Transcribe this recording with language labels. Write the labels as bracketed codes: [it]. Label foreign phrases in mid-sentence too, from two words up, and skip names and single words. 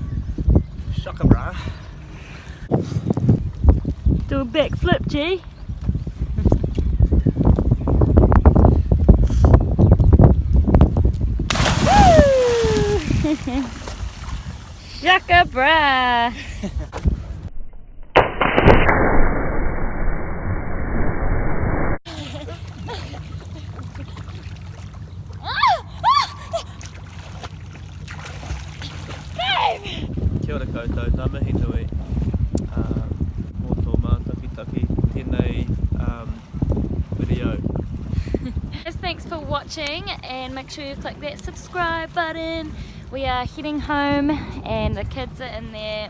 [en] Shaka brah. Do a backflip, G. Woo! Shaka brah. [mi] Kia ora koutou, ngā mihi nui. Mō tō mātakitaki, tēnei video. [en] Just thanks for watching, and make sure you click that subscribe button. We are heading home and the kids are in there.